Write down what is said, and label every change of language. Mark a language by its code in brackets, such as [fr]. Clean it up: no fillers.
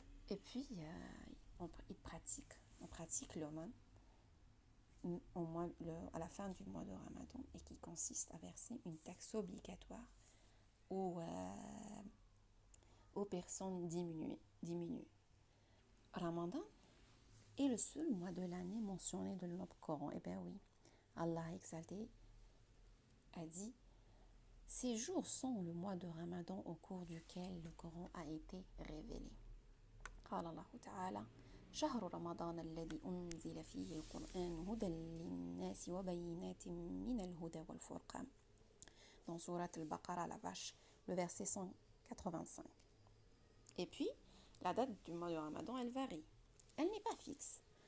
[fr] Et puis, on pratique l'aumône à la fin du mois de Ramadan et qui consiste à verser une taxe obligatoire aux personnes diminuées. Ramadan est le seul mois de l'année mentionné dans notre Coran. Eh bien oui, Allah exalté a dit: ces jours sont le mois de Ramadan au cours duquel le Coran a été révélé. [ar] قال الله تعالى: شهر رمضان الذي أنزل فيه القرآن هدى للناس وبينات من الهدى والفرقان. [fr] Dans Surat al-Baqarah, le verset 185. Et puis, la date du mois de Ramadan, elle varie. Elle n'est pas fixe.